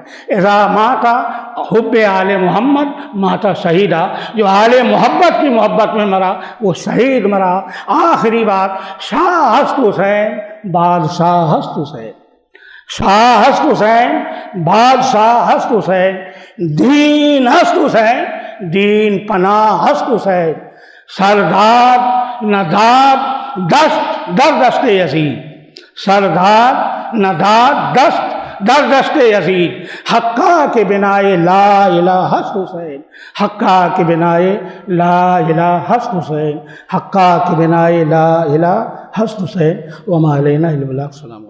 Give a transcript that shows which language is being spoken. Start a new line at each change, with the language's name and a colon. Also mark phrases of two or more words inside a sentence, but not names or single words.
Arabic: اذا ماتا حب آل محمد ماتا شہیدہ،
Urdu: جو آل محبت کی محبت میں مرا وہ شہید مرا۔ آخری بات،
Persian: شاہ ہست حسین بادشاہ ہست حسین، شاہ ہست حسین بادشاہ ہست حسین، دین ہست حسین دین پناہ ہست حسین، سردار نداد دست در دست یزید، سردار نداد دست در دست یزید، حقہ کے بنائے لا الہ ہست حسین، حقہ کے بنائے لا الہ ہست حسین، حقہ کے بنائے لا الہ ہست حسین،
Arabic: وما علینا الا البلاغ۔ السلام علیکم۔